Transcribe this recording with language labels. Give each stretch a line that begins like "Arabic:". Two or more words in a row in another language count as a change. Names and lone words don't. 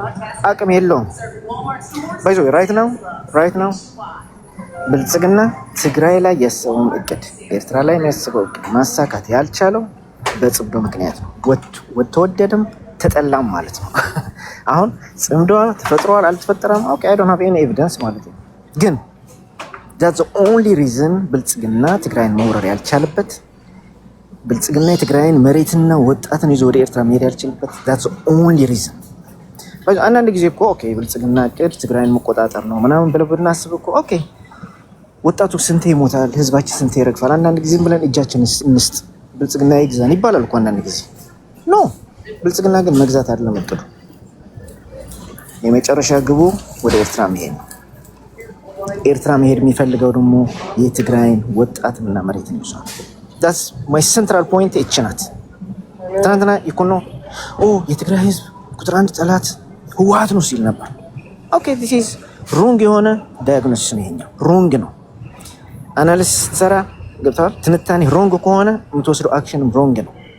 Amharic: አቅም የለውም። ባይዞ ራይት ነው ብልጽግና ትግራይ ላይ ያሰበውን እቅድ ኤርትራ ላይ ያሰበው እቅድ ማሳካት ያልቻለው በጽምዶ ምክንያት ነው። ወተወደደም ተጠላም ማለት ነው። አሁን ጽምዶ ተፈጥሯል አልተፈጠረም
English: okay I don't have any evidence
Amharic: ማለት ነው። ግን
English: that's the only reason
Amharic: ብልጽግና ትግራይን መውረር ያልቻለበት፣ ብልጽግና የትግራይን መሬትና ወጣትን ይዞ ወደ ኤርትራ መሄድ ያልቻለበት
English: that's the only reason።
Amharic: አንዳንድ ጊዜ እኮ ኦኬ ብልጽግና እቅድ ትግራይን መቆጣጠር ነው ምናምን ብለው ብናስብ እኮ ኦኬ ወጣቱ ስንቴ ይሞታል፣ ህዝባችን ስንቴ ይረግፋል። አንዳንድ ጊዜ ብለን እጃችን እንስጥ ብልጽግና ይግዛን ይባላል እኮ አንዳንድ ጊዜ። ኖ ብልጽግና ግን መግዛት አይደለም እቅዱ። የመጨረሻ ግቡ ወደ ኤርትራ መሄድ ነው። ኤርትራ መሄድ የሚፈልገው ደግሞ የትግራይን ወጣትና መሬት ነው።
English: that's my central point
Amharic: እቺ ናት። ትናንትና ኢኮኖ የትግራይ ህዝብ ቁጥር 1 ጠላት ህወሓት ነው ሲል ነበር።
English: okay this is wrong
Amharic: የሆነ ዳያግኖሲስ ነው። ይሄኛው ሮንግ ነው። አናሊሲስ ሰራ ገብቷል። ትንታኔ ሮንግ ከሆነ የምትወስደው አክሽንም ሮንግ ነው።